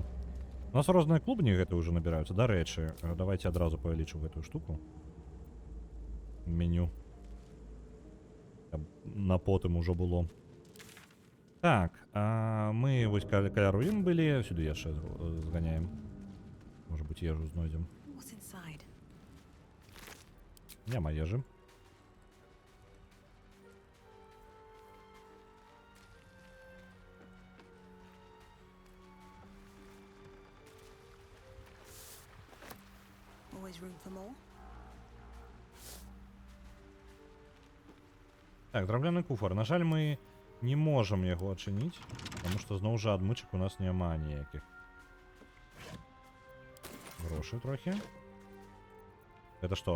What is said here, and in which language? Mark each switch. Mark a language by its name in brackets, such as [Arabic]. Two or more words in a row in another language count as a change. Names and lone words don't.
[Belarusian] У нас розныя клубні гэты ўжо набіраюцца. Дарэчы, давайте адразу павялічу гэтую штуку. Меню. На потым ужо было. Так, мы вось каля руін былі, сюды яшчэ зганяем. Можа быць, ежу знойдзем. [English] What's inside? [Belarusian] Няма ежы. [English] Always room for more? [Belarusian] Так, драўляны куфар. На жаль, мы не можам яго адчыніць, таму што зноў жа адмычак у нас няма ніякіх. Грошы трохі. Это што?